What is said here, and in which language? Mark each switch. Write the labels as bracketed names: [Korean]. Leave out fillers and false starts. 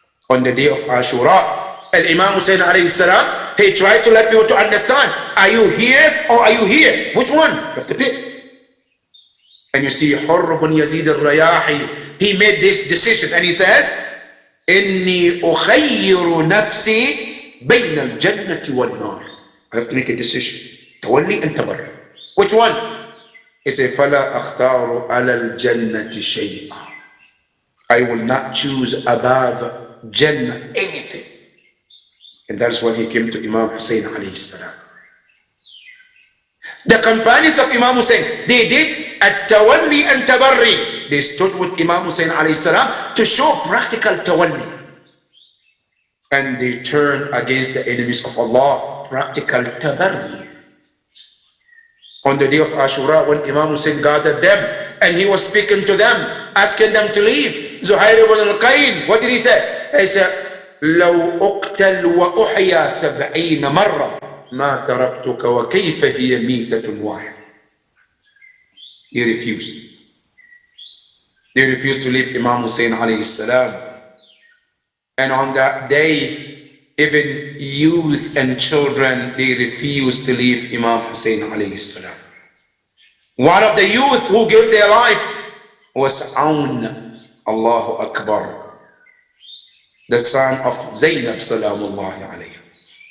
[English] On the day of Ashura, Al-Imam Hussein alayhi salam, he tried to let people to understand, are you here or are you here? Which one? You have to pick. And you see Hurr ibn Yazid al-Rayahi, he made this decision and he says, [Arabic] إِنِّي أُخَيِّرُ نَفْسِي بَيْنَ الْجَنَّةِ وَالنَّارِ. [English] I have to make a decision. Tawalli and tabarri. Which one? He said, [Arabic] فَلَا أَخْتَارُ عَلَى الْجَنَّةِ شَيْئًا. [English] I will not choose above Jannah anything. And that's when he came to Imam Hussein alayhi salam. The companions of Imam Hussein, they did at-tawalli and tabarri. They stood with Imam Hussein alayhi salam to show practical tawalli. And they turned against the enemies of Allah, practical tabarri. On the day of Ashura, when Imam Hussein gathered them and he was speaking to them, asking them to leave, Zuhair ibn al-Qayn, what did he say? He said, [Arabic] لو أقتل وأحيا 70 مرة ما تركتك وكيف هي ميتة واحدة. [English] He refused. They refused to leave Imam Hussein alayhi salam. And on that day, even youth and children, they refused to leave Imam Hussein alayhi salam. One of the youth who gave their life was Aun, Allahu Akbar, the son of Zainab salamullahi alayhi.